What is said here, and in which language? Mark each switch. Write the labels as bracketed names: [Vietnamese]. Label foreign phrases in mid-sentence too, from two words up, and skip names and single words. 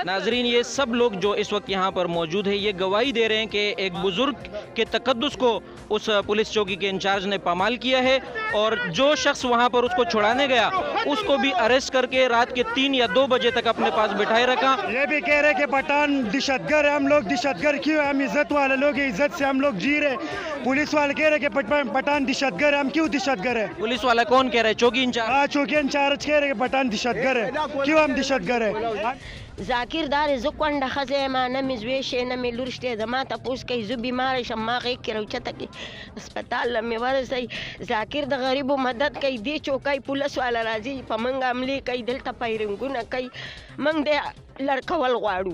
[Hindi] नाजरीन, ये सब लोग जो इस वक्त यहाँ पर मौजूद है ये गवाही दे रहे हैं कि एक बुजुर्ग के तकद्दुस को उस पुलिस चौकी के इंचार्ज ने पामाल किया है और जो शख्स वहाँ पर उसको छुड़ाने गया उसको भी अरेस्ट करके रात के 3 या 2 बजे तक अपने पास बिठाए रखा। ये भी कह रहे कि पठान दहशतगर्द है। हम लोग दहशतगर्द क्यों? हम इज्जत वाले लोग हैं, इज्जत से हम लोग जी रहे। पुलिस वाले कह रहे कि पठान दहशतगर्द है। हम क्यों दहशतगर्द है? पुलिस वाला कौन कह रहा है? चौकी इंचार्ज। हाँ, चौकी इंचार्ज कह रहे कि पठान दहशतगर्द है। क्यों हम दहशतगर्द है? [Pashto] ذاکر دار زه کونډه ښځه یم، نه مې زوی شی نه مې لور شته. زما تپوس کوي زه بیماره شم، ما غېږ کې راوچته کړي هسپتال له مې ورسوي. ذاکر د غریبو مدد کوي. دې چوکۍ پولیس والا راځي په موږ حملې کوي، دلته فایرنګونه کوي. موږ دې لړکول غواړو.